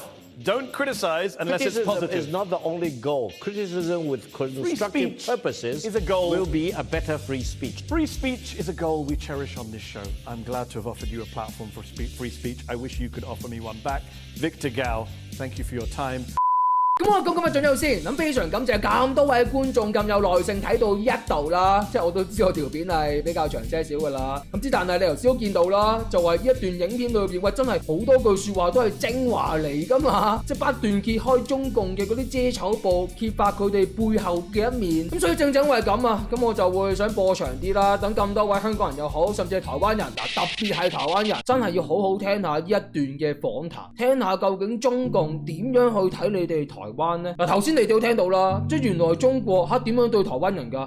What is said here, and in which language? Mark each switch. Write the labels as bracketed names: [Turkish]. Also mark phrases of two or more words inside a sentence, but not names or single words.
[English] Don't criticize unless it's positive. Criticism is not the only goal. Criticism with constructive purposes is a goal. Will be a better free speech. Free speech is a goal we cherish on this show. I'm glad to have offered you a platform for free speech. I wish you could offer me one back. Victor Gao, thank you for your time. [Cantonese] 咁我講今日進入先，咁非常感謝咁多位觀眾咁有耐性睇到一度啦，即係我都知我條片係比較長些少噶啦，咁之但係你頭先都見到啦，就係呢一段影片裏邊，喂真係好多句説話都係精華嚟噶嘛，即係不斷揭開中共嘅嗰啲遮醜布，揭發佢哋背後嘅一面，咁所以正因為咁啊，咁我就會想播長啲啦，等咁多位香港人又好，甚至係台灣人嗱，特別係台灣人，真係要好好聽下呢一段嘅訪談，聽下究竟中共點樣去睇你哋台灣呢？嗱，頭先你哋都聽到啦，即係原來中國點樣對台灣人㗎？